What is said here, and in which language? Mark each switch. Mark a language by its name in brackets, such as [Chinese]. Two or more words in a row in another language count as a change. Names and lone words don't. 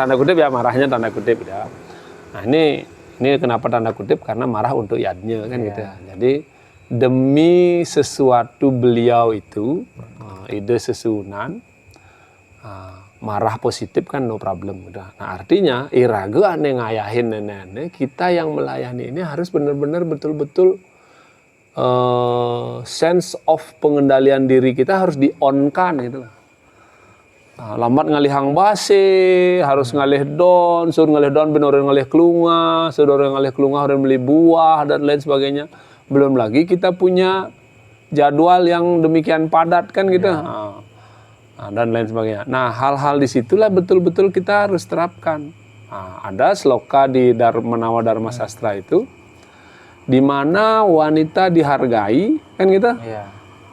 [Indonesian] Tanda kutip ya, marahnya tanda kutip ya. Nah, ini kenapa tanda kutip? Karena marah untuk yadnya kan gitu ya. Jadi demi sesuatu beliau itu ide sesunan, marah positif kan [English] no problem [Indonesian] udah. Nah, artinya [Balinese] iraga ane ngayahin [Indonesian] nenek kita yang melayani ini harus benar-benar betul-betul [English] sense of [Indonesian] pengendalian diri kita harus di-on-kan gitu lah. Nah, lambat [Balinese] ngalihang base, [Indonesian] harus [Balinese] ngalih don, [Indonesian] suruh [Balinese] ngalih don bener ngalih kelunga, [Indonesian] suruh [Balinese] ngalih kelunga [Indonesian] harus beli buah dan lain sebagainya. Belum lagi kita punya jadwal yang demikian padat kan gitu. Nah, dan lain sebagainya. Nah, hal-hal disitulah betul-betul kita harus terapkan. Nah, ada sloka di Menawa Dharma Sastra itu, di mana wanita dihargai kan gitu.